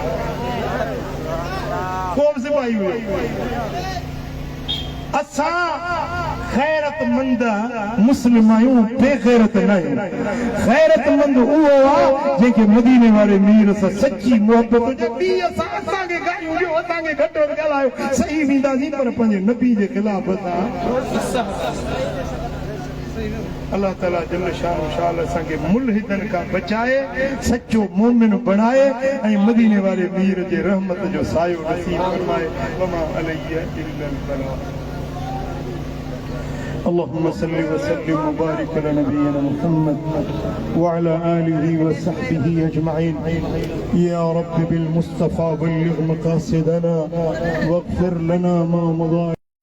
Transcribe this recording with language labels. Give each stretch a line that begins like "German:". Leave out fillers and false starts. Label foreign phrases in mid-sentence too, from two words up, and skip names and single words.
Sindhi: को बि सिपाही हुयो असां ग़ैरतमंद मुस्लिम आहियूं बेग़ैरत न आहियूं ग़ैरतमंद उहो आहे जंहिंखे मदीने वारे मीर सां सची मोहबत हुजे ॿी असांखे ॻाल्हियूं ॾियो असांखे घटि वधि ॻाल्हायो सही वेंदासीं पर पंहिंजे नबी जे ख़िलाफ़ अल्लाह ताला जल शानो शाल असांखे मुल्हिदन खां बचाए सचो मोमिन बणाए ऐं मदीने वारे मीर जे रहमत जो सायो नसीब फरमाए
Arabic: وما عليه إلا البلاغ اللهم صل وسلم وبارك على نبينا محمد وعلى آله وصحبه أجمعين يا رب بالمصطفى بلغ مقاصدنا واغفر لنا ما مضى